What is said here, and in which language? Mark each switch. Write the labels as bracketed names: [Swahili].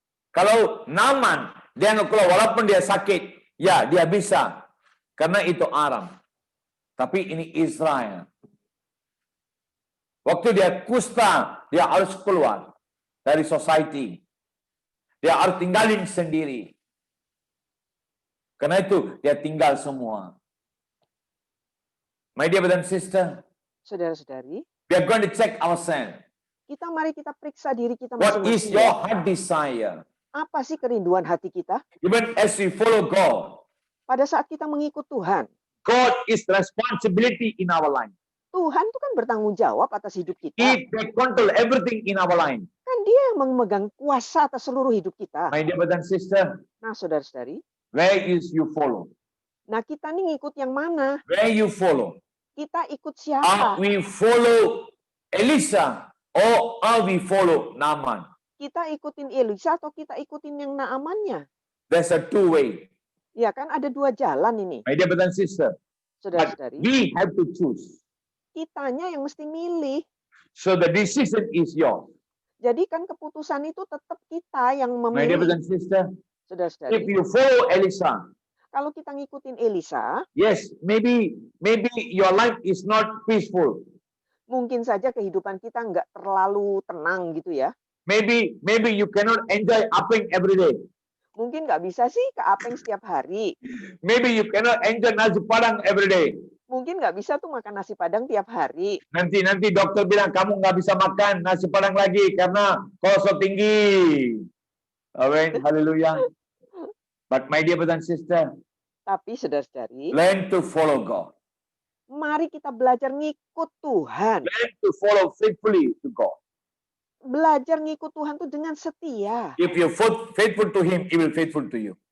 [Indonesian] Kalau Naaman, dia nggak keluar walaupun dia sakit, ya dia bisa, karena itu Aram. Tapi ini Israel. Waktu dia kusta, dia harus keluar dari society. Dia harus tinggalin sendiri. Karena itu dia tinggal semua. [English] My dear brother and sister, [Indonesian] Saudara-saudari, [English] we are going to check ourselves. [Indonesian] mari kita periksa diri kita [English] What is [Indonesian] masing-masing. [English] your heart desire? [Indonesian] Apa sih kerinduan hati kita? [English] Even as we follow God, [Indonesian] Pada saat kita mengikut Tuhan, [English] God is responsibility in our life. [Indonesian] Tuhan itu kan bertanggung jawab atas hidup kita. [English] He can control everything in our life. [Indonesian] Kan dia yang memegang kuasa atas seluruh hidup kita. [English] My dear brother and sister, [Indonesian] Nah, saudara-saudari, [English] where is you follow? [Indonesian] nah kita nih ngikut yang mana? [English] Where you follow? [Indonesian] Kita ikut [English] Are [Indonesian] siapa? [English] we follow Elisa or are we follow Naaman? [Indonesian] Kita ikutin Elisa atau kita ikutin yang Naamannya? [English] There's a two way. [Indonesian] Ya kan ada dua jalan ini, [English] My dear brother and sister, but [Indonesian] saudara-saudari. [English] we have to choose. [Indonesian] Kitanya yang mesti milih. [English] So the decision is yours. [Indonesian] Jadi kan keputusan itu tetap kita yang [English] My dear brother [Indonesian] memilih, [English] and sister, if [Indonesian] saudara-saudari. [English] you follow Elisa, [Indonesian] Kalau kita ngikutin Elisa, [English] yes, maybe your life is not peaceful. [Indonesian] mungkin saja kehidupan kita nggak terlalu tenang gitu ya. [English] Maybe you cannot enjoy upping every day. [Indonesian] Mungkin nggak bisa sih ke Apeng setiap hari. [English] Maybe you cannot enjoy nasi padang every day. [Indonesian] Mungkin nggak bisa tuh makan nasi padang tiap hari. Nanti dokter bilang kamu nggak bisa makan nasi padang lagi karena kolesterol tinggi. [English] Amen. Hallelujah. But my dear brother and sister, [Indonesian] Tapi saudara-saudari, [English] learn to follow God. [Indonesian] mari kita belajar ngikut Tuhan. [English] Learn to follow faithfully to God. [Indonesian] Belajar ngikut Tuhan tuh dengan setia. [English] If you're faithful to Him, He will faithful to you.